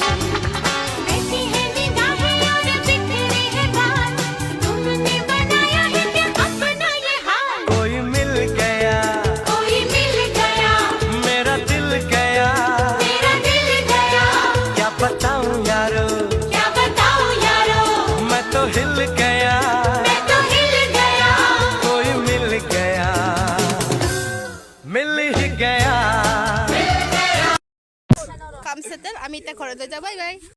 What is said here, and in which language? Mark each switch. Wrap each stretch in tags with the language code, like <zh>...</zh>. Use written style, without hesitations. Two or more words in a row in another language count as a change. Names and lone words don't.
<hi>कोई मिल गया मेरा दिल गया क्या बताऊं यारो मैं तो हिल गया कोई मिल ही गया</hi> <as>কাম সেটেল আমি এটা ঘৰলৈ যাওঁ</as> <en>bye bye</en>